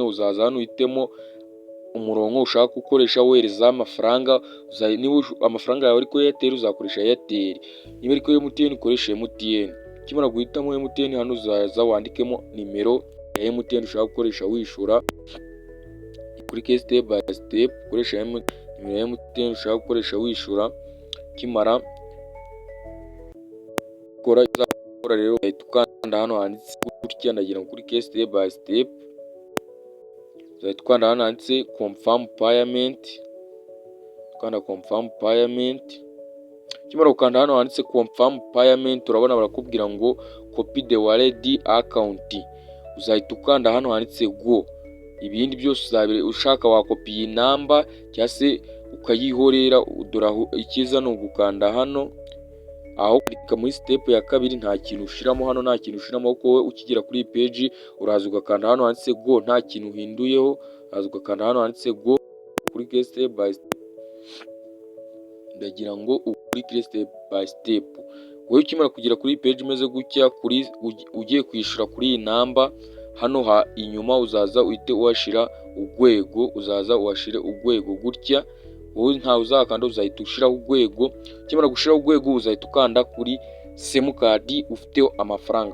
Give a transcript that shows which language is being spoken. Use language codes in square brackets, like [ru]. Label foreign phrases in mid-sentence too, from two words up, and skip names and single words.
[rw] Uzaza hano uhitemo umurongo ushaka gukoresha wohereza amafaranga. Niba amafaranga yawe ari kuri Airtel uzakoresha Airtel, niba ari kuri MTN ukoresha MTN. Ukimara guhitamo MTN hano uzaza wandikemo nimero ya MTN ushaka gukoresha wishura, kuri [en] step by step [rw] ukoresha nimero ya MTN ushaka gukoresha wishura. Ukimara gukora rero uhita ukanda hano handitse gutya, ndagira kuri [en] step by step [rw] uzahita ukanda hano handitse [en] confirm payment, [rw] ukanda [en] confirm payment. [rw] Ukimara gukanda hano handitse [en] confirm payment [rw] urabona barakubwira ngo [en] copy the wallet account, [rw] uzahita ukanda hano handitse go. Ibindi byose uzabire ushaka wakopiye namba cyangwa se ukayihorera. Ikiza no gukanda hano aho klika muri step ya kabiri, nta kintu ushiramo hano, nta kintu ushiramo kuko wowe ukigera kuri page uraza ugakanda hano handitse go, nta kintu uhinduyeho. Uraza ugakanda hano handitse go kuri [en] step by step. [rw] Ndagira ngo ukuri [en] step by step. [rw] Wowe ukimara kugera kuri page imeze gutya, ugiye kwishura kuri iyi namba hano inyuma uzaza uhite washira urwego, uzaza washire urwego gutya. Wowe nta uzakanda, uzahita ushiraho urwego. Ukimara gushiraho urwego uzahita ukanda kuri simukadi ufiteho amafaranga.